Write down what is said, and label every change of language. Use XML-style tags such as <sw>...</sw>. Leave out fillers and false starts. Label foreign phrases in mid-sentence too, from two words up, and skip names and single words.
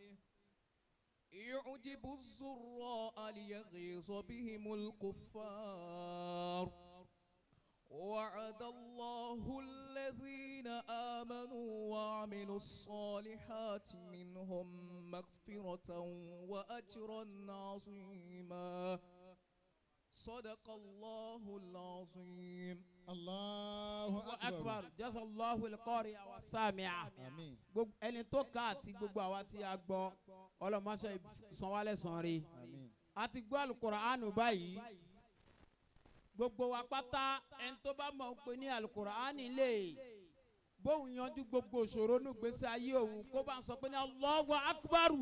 <ar>يعجب الزراء ليغيظ بهم الكفار وعد الله الذين آمنوا وعملوا الصالحات منهم مغفرة وأجرا عظيما صدق الله العظيم. الله أكبر. جزا الله القارئ والسامع. آمين.</ar> <yo>ẹni tó kà àti gbogbo àwa tí a gbọ́ ọlọ́mọṣẹ́ sanwó-alẹ́ sanre a ti gbọ́ alukuraanu báyìí gbogbo wa pátá ẹni tó bá mọ̀ pé ní alukuraani lè bóun yanjú gbogbo òṣòro ní gbèsè ayé òun kó bá ń sọ pé ní</yo> <ar>الله أكبر.</ar>